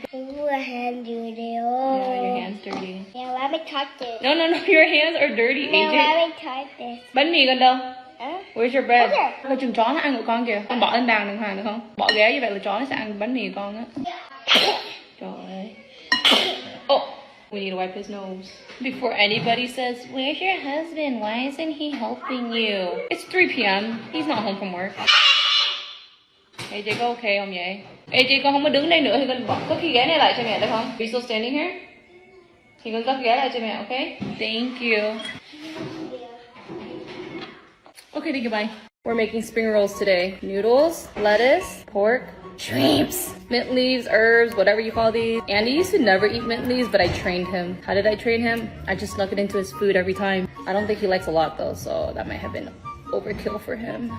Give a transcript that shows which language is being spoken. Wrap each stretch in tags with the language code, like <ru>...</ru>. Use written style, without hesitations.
<en>Your hand dirty. Yeah, your hand's dirty. Yeah, let me touch it. No, your hands are dirty, No, AJ. let me touch this.</en> <vi>Bánh mì con đâu? Huh?</vi> <en>Where's your bread? Okay.</en> <vi>Coi chừng chó nó ăn của con kìa. Con bỏ lên bàn đàng hoàng được không? Bỏ ghế như vậy là chó nó sẽ ăn bánh mì của con á. Trời ơi.</vi> <en>Oh, we need to wipe his nose. Before anybody says, where's your husband? Why isn't he helping you? It's 3 p.m. He's not home from work.</en> <vi>AJ có okay không vậy? AJ con không có đứng đây nữa thì con bỏ cất cái ghế này lại cho mẹ được không?</vi> <en>Are you still standing here?</en> <vi>Thì con cất ghế lại cho mẹ, okay?</vi> <en>Thank you. Okay, thank you, bye. We're making spring rolls today. Noodles, lettuce, pork, shrimps, mint leaves, herbs, whatever you call these. Andy used to never eat mint leaves, but I trained him. How did I train him? I just snuck it into his food every time. I don't think he likes a lot though, so that might have been overkill for him.</en>